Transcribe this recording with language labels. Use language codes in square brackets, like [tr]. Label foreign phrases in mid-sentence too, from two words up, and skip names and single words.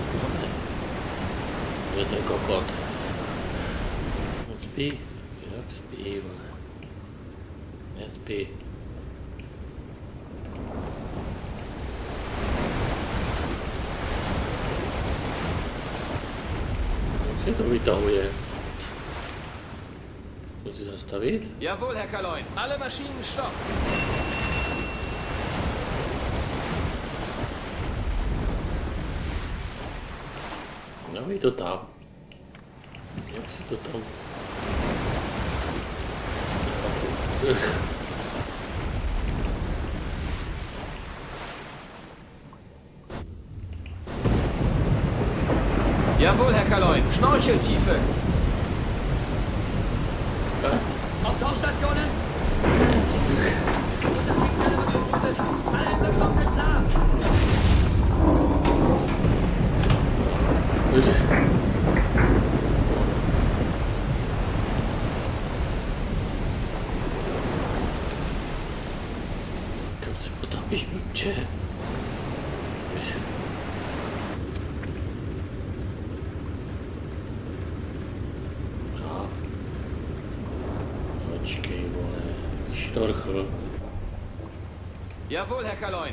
[cs] Je ten kokot. On spí? Jak spí, vole? Nespí. Jak se to vytahuje? [de] Soll sie zastavit? Jawohl, Herr Kaloin. Alle Maschinen stopp. [cs] Dávej to tam. Jak si to tam... [de] Jawohl, Herr Kaloin. Schnorcheltiefe. Auf Tauchstationen! Alle Entwicklungen sind klar! [cs] Kam se potápíš, blbče? Počkej, vole, štorchl. [de] Jawohl, Herr Kaloin.